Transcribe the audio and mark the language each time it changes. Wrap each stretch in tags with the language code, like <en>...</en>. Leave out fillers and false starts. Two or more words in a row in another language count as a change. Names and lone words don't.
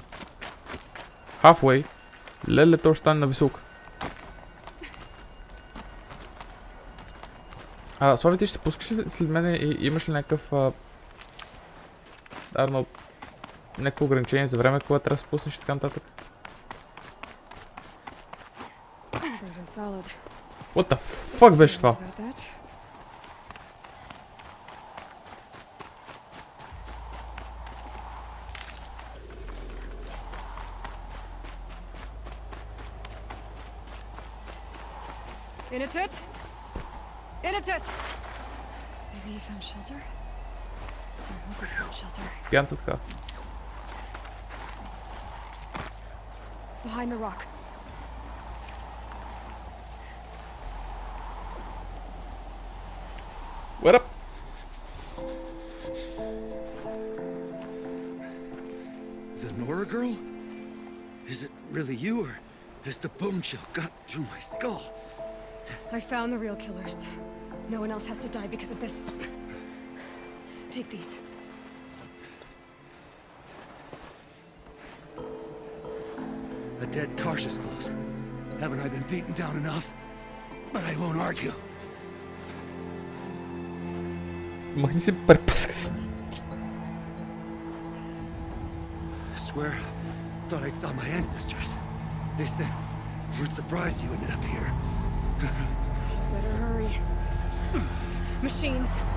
<en>Halfway.</en> <bg>Леле, то ще стане на високо. Слави, ти ще се пускаш ли след мене и имаш ли някакъв... някакво ограничение за време, когато трябва да се пуснеш и така нататък?</bg> <en>What the fuck</en> <bg>беше това?</bg> <en>In a tut! In a tut! Maybe you found shelter? I hope you found shelter.</en> <bg>Пянца така.</bg> <en>Behind the rock. What up? The Nora girl? Is it really you, or has the bone chill got through my skull? I found the real killers. No one else has to die because of this. Take these. A dead Karsh's close. Haven't I been beaten down enough? But I won't argue.</en> <bg>Махни си препаската.</bg> <en>swear, thought I saw my ancestors. They said, we're surprised you ended up here. Better hurry. Machines.</en>